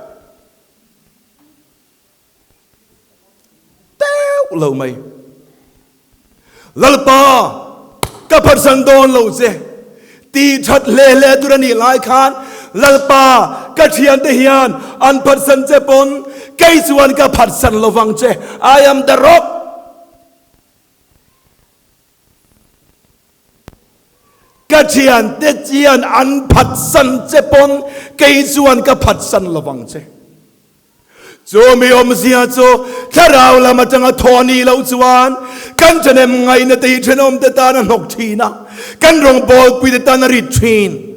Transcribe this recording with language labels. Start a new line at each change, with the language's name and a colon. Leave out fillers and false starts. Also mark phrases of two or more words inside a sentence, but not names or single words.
Mizo: teu lo mai lal pa ka pharsan don lo che ti that le durani lai khan lalpa ka thian te hian an pharsan che pon kai chuan ka pharsan lowang che
English: I am the rock
Mizo: ka thian te chian an pharsan che pon kai chuan ka pharsan lowang che zo mi om zia cho tharau lama tanga thoni lo chuan kan chanem ngai na te thenom te ta na nok thina kan rong bol pui te ta na ri thin